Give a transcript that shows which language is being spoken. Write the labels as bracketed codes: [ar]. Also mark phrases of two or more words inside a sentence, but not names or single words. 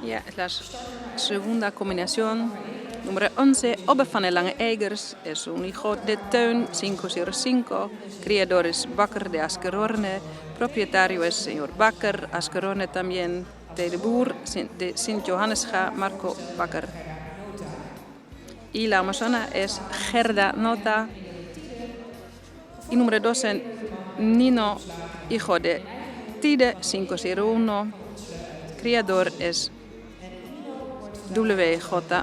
[es] Ja, es la segunda combinación. Número 11, Obbe van de Lange Eigers es un hijo de Teun 505. Criador es Bakker de Askerorne. Propietario es señor Bakker. Askerorne también. De Boer de Sint Johannesga, Marco Bakker. Y la amazona es Gerda Nota. Y número 12, Nino, hijo de Tide 501. Criador es W.J.